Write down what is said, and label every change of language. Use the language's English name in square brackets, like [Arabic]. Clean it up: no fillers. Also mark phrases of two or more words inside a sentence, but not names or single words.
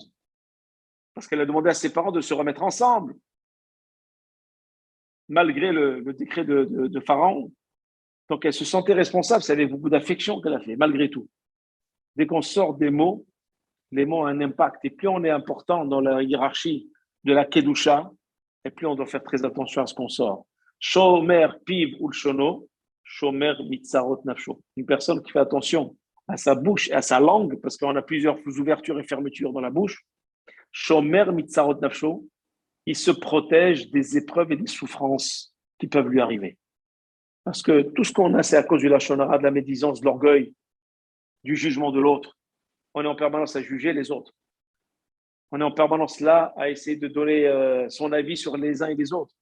[French] Parce qu'elle a demandé à ses parents de se remettre ensemble, malgré le décret de Pharaon. Donc elle se sentait responsable, c'est avec beaucoup d'affection qu'elle a fait, malgré tout. Dès qu'on sort des mots, les mots ont un impact. Et plus on est important dans la hiérarchie de la Kedusha, et plus on doit faire très attention à ce qu'on sort. [Hebrew] שומר פיו ולשונו, שומר מצרות נפשו. [French] Une personne qui fait attention à sa bouche et à sa langue, parce qu'on a plusieurs ouvertures et fermetures dans la bouche. [Hebrew] שומר מצרות נפשו, [French] il se protège des épreuves et des souffrances qui peuvent lui arriver. Parce que tout ce qu'on a, c'est à cause du [Hebrew] לשון הרע, [French] de la médisance, de l'orgueil, du jugement de l'autre. On est en permanence à juger les autres. On est en permanence là à essayer de donner son avis sur les uns et les autres.